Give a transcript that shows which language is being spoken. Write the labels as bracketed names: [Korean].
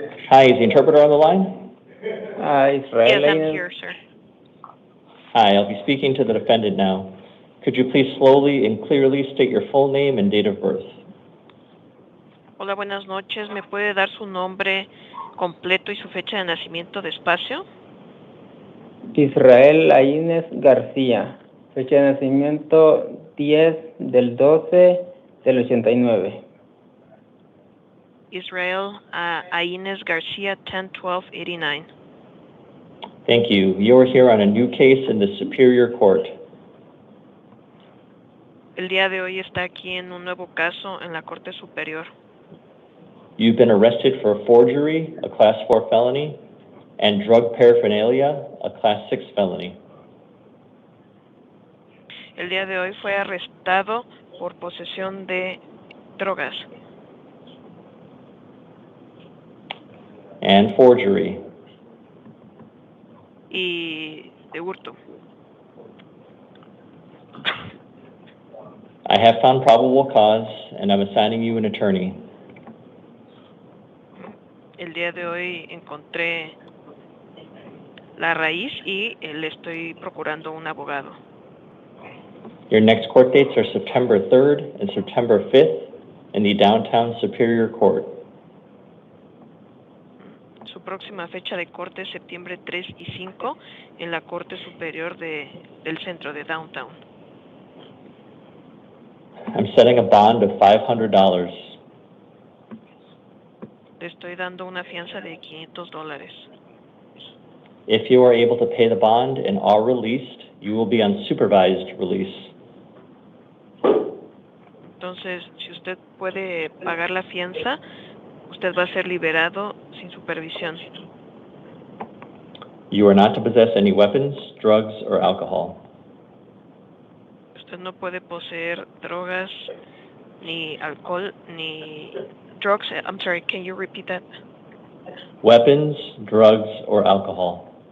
[English] Hi, is the interpreter on the line? Israel. Yes, I'm here, sir. Hi, I'll be speaking to the defendant now. Could you please slowly and clearly state your full name and date of birth? [Spanish] Hola, buenas noches. ¿Me puede dar su nombre completo y su fecha de nacimiento despacio? Israel Aínez García. Fecha de nacimiento 10/12/89. Israel Aínez García, 10/12/89. [English] Thank you. You are here on a new case in the Superior Court. [Spanish] El día de hoy está aquí en un nuevo caso en la Corte Superior. [English] You've been arrested for forgery, a Class 4 felony, and drug paraphernalia, a Class 6 felony. [Spanish] El día de hoy fue arrestado por posesión de drogas. [English] And forgery. [Spanish] Y de hurto. [English] I have found probable cause, and I'm assigning you an attorney. [Spanish] El día de hoy encontré la raíz y le estoy procurando un abogado. [English] Your next court dates are September 3rd and September 5th in the Downtown Superior Court. [Spanish] Su próxima fecha de corte es septiembre 3 y 5 en la Corte Superior del Centro de Downtown. [English] I'm setting a bond of $500. [Spanish] Le estoy dando una fianza de $500. [English] If you are able to pay the bond and are released, you will be on supervised release. [Spanish] Entonces, si usted puede pagar la fianza, usted va a ser liberado sin supervisión. [English] You are not to possess any weapons, drugs, or alcohol. [Spanish] Usted no puede poseer drogas, ni alcohol, ni drugs. [English] I'm sorry, can you repeat that? Weapons, drugs, or alcohol.